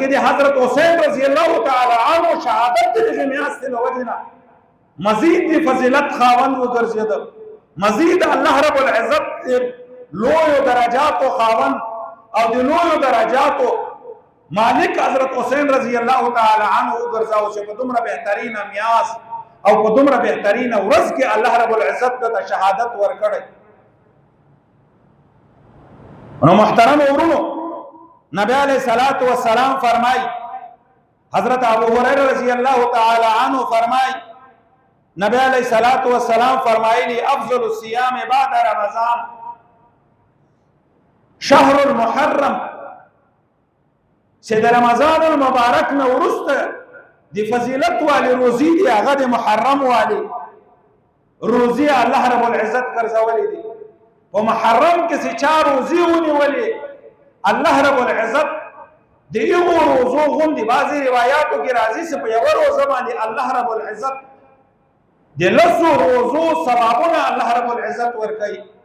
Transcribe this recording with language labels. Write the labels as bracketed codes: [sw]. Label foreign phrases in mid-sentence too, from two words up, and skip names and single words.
[ps] د حضرت حسین [ar] رضی الله تعالی عنہ [ps] شهادت د میاست له وجنه مزید د فضیلت خاوند وګرځید، مزید [ar] الله رب العزت [ps] لوی درجات او خاوند او د لوی درجات مالک حضرت حسین [ar] رضی الله تعالی عنہ [ps] وګرځاو چې په دومره بهترینه میاست او په دومره بهترینه ورځ کې [ar] الله رب العزت [ps] د شهادت ورکړي. نو محترم ورونو، نبی [ar] علیہ الصلوۃ والسلام [ps] فرمائی، حضرت ابو ہریرہ [ar] رضی اللہ تعالی عنہ [ps] فرمائی، نبی [ar] علیہ الصلوۃ والسلام [ps] فرمائلی [ar] افضل الصيام بعد رمضان شهر المحرم، [ps] چې د [ar] رمضان المبارک [ps] نه ورسته دی فضیلت والی روزی دی هغه د محرم والی روزی [ar] الله رب العزت [ps] ګرځولې دي. په محرم کې چې چا روزي ونیولې [ar] الله رب العزت [ps] دیغه روزو غوندي بعضی روایتو کې راځي چې په یو روزه باندې [ar] الله رب العزت [ps] د لسو روزو ثوابونه [ar] الله رب العزت [ps] ورکړي.